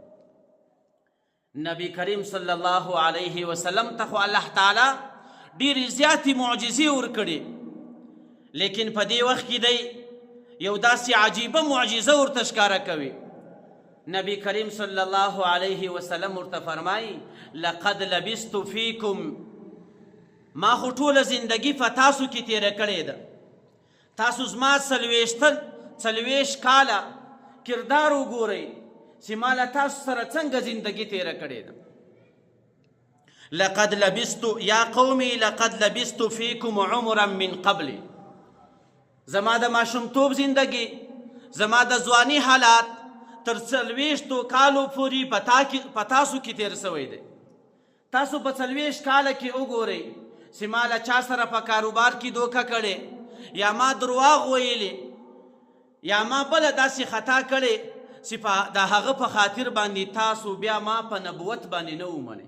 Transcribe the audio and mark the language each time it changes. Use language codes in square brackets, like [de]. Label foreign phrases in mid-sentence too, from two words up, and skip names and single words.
[ps] نبی کریم [ar] صلی الله علیه وسلم [ps] ته خو الله تعالی ډېرې زیاتې معجزې ورکړې، لیکن په دې وخت کې دی یو داسې عجیبه معجزه ورته ښکاره کوي. نبی کریم [ar] صلی الله علیه وسلم [ps] ورته فرمایي [ar] لقد لبثت فیکم، [ps] ما خو ټوله زندگی په تاسو کې تیره کړې ده، تاسو زما 40 کاله کردار وګورئ چې ما له تاسو سره څنګه زندگی تیره کړې ده. [ar] لقد لبثت یا قومي لقد لبثت فیکم عمرا من قبل، [ps] زما د ماشومتوب زندگی، زما د ځواني حالات تر 40 کالو پورې په تاسو کې تیر شوی دی. تاسو په 40 کاله کې وګورئ چې ما له چا سره په کاروبار کې دوکه کړې، یا ما درواغ ویلې، یا ما بله داسې خطا کړې چې د هغه په خاطر باندې تاسو بیا ما په نبوت باندې نه ومنئ.